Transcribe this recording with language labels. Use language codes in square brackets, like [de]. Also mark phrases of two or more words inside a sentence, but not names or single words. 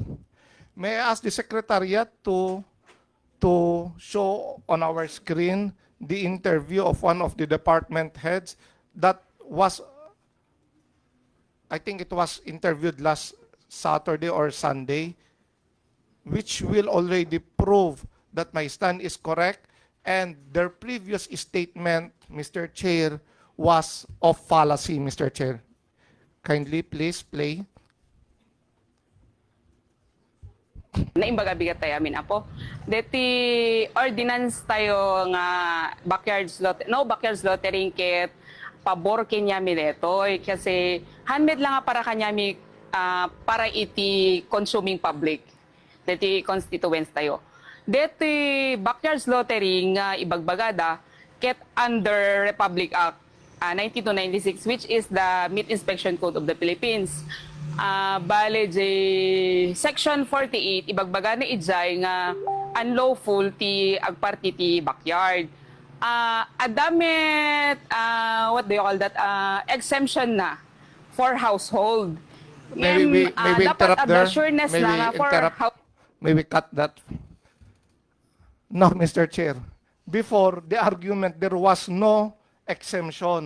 [en] May I ask the Secretariat to show on our screen the interview of one of the department heads that was, I think it was interviewed last Saturday or Sunday, which will already prove that my stand is correct and their previous statement, Mr. Chair, was of fallacy, Mr. Chair. Kindly please play. [ilo] Naimbaga bigat tayo amin apo. Deti ordinance tayo nga [en] backyard slaughtering [ilo] kit pabor kanyami detoy kasi handmade lang nga para kanyami para iti [en] consuming public. [ilo] Deti constituents tayo. Deti [en] backyard slaughtering [ilo] nga ibagbagada kit [en] under Republic Act 1996, which is the Meat Inspection Code of the Philippines. [ilo] Bale, Section 48, ibagbaga na ijay nga unlawful ti agparti ti backyard. Adamit, [en] what do you call that, exemption na for household. May we interrupt there? May we cut that? No, Mr. Chair. Before the argument, there was no exemption.